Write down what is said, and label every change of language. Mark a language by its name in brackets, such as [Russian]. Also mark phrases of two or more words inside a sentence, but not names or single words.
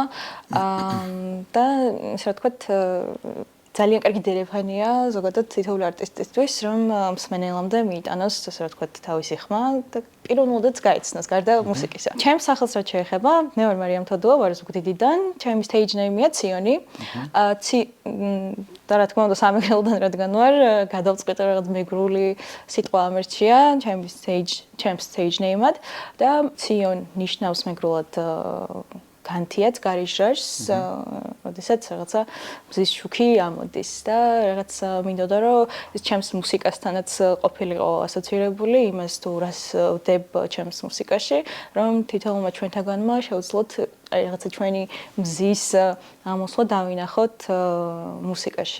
[Georgian] და ესე ვთქვათ ძალიან კარგი დერეფანია ზოგადად თითოეული არტისტისთვის, რომ მსმენელამდე მიიტანოს, ასე ვთქვათ, თავისი ხმა და პიროვნულადაც გაიცნოს გარდა მუსიკისა. ჩემს სახელს რაც შეეხება, მე ვარ მარიამ თოდუა, ვარ ზუგდიდიდან, ჩემი [English] stage name- [Georgian] ია ციონი. და რა თქმა უნდა სამეგრელოდან რადგან ვარ, გადავწყვიტე რაღაც მეგრული სიტყვა ამერჩია ჩემს [English] stage name- [Georgian] ად და ციონ ნიშნავს მეგრულად განთიაც გარიჟრაჟს, როდესაც რაღაცა მზის შუქი ამოდის და რაღაც მინდოდა რომ ეს ჩემს მუსიკასთანაც ყოფილიყო ასოცირებული, იმას თუ რას ვდებ ჩემს მუსიკაში, რომ თითოეულმა ჩვენთაგანმა შეუძლოთ რაღაცა ჩვენი მზის ამოსვლა დავინახოთ მუსიკაში.